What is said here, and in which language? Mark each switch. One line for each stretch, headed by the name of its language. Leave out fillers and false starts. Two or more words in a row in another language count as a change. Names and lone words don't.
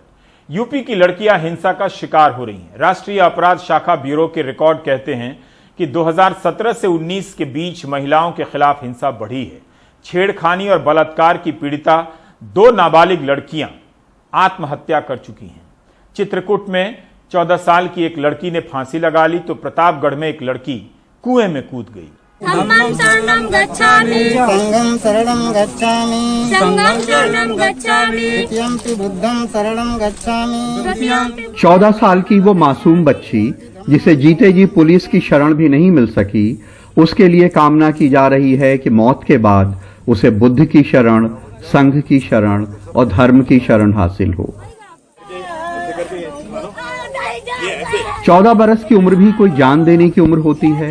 Hindi: यूपी की लड़कियां हिंसा का शिकार हो रही हैं। राष्ट्रीय अपराध शाखा ब्यूरो के रिकॉर्ड कहते हैं कि 2017 से 19 के बीच महिलाओं के खिलाफ हिंसा बढ़ी है। छेड़खानी और बलात्कार की पीड़िता 2 नाबालिग लड़कियां आत्महत्या कर चुकी हैं। चित्रकूट में 14 साल की एक लड़की ने फांसी लगा ली तो प्रतापगढ़ में एक लड़की कुएं में कूद गई।
Pali: धम्मं शरणं गच्छामि, संघं शरणं गच्छामि, संघं शरणं गच्छामि, द्वितीयंपि बुद्धं शरणं गच्छामि।
Hindi: 14 साल की वो मासूम बच्ची जिसे जीते जी पुलिस की शरण भी नहीं मिल सकी, उसके लिए कामना की जा रही है कि मौत के बाद उसे बुद्ध की शरण, संघ की शरण और धर्म की शरण हासिल हो। 14 बरस की उम्र भी कोई जान देने की उम्र होती है।